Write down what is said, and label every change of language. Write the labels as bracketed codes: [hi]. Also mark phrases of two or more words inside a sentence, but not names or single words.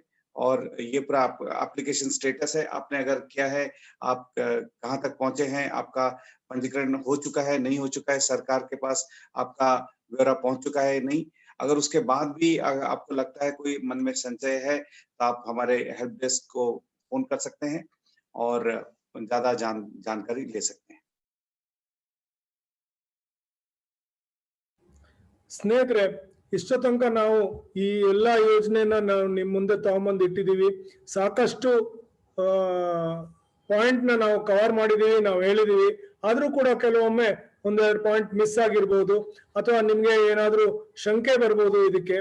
[hi] और ये पूरा [en] application status [hi] है, आपने अगर किया है, आप कहाँ तक पहुंचे हैं, आपका पंजीकरण हो चुका है नहीं हो चुका है, सरकार के पास आपका ब्यौरा पहुंच चुका है नहीं। अगर उसके बाद भी आपको लगता है कोई मन में संशय है तो आप हमारे [en] help desk [hi] को फोन कर सकते हैं और ज्यादा जानकारी ले सकते हैं। [kn] ಸ್ನೇಹಿತರೆ, ಇಷ್ಟ ತನಕ ನಾವು ಈ ಎಲ್ಲಾ ಯೋಜನೆನ ನಾವು ನಿಮ್ಮ ಮುಂದೆ ತಗೊಂಬಂದು ಇಟ್ಟಿದೀವಿ. ಸಾಕಷ್ಟು ಪಾಯಿಂಟ್ ನಾವು ಕವರ್ ಮಾಡಿದೀವಿ, ನಾವು ಹೇಳಿದೀವಿ. ಆದ್ರೂ ಕೂಡ ಕೆಲವೊಮ್ಮೆ ಒಂದೆರಡು ಪಾಯಿಂಟ್ ಮಿಸ್ ಆಗಿರ್ಬೋದು, ಅಥವಾ ನಿಮ್ಗೆ ಏನಾದ್ರೂ ಶಂಕೆ ಬರ್ಬೋದು ಇದಕ್ಕೆ.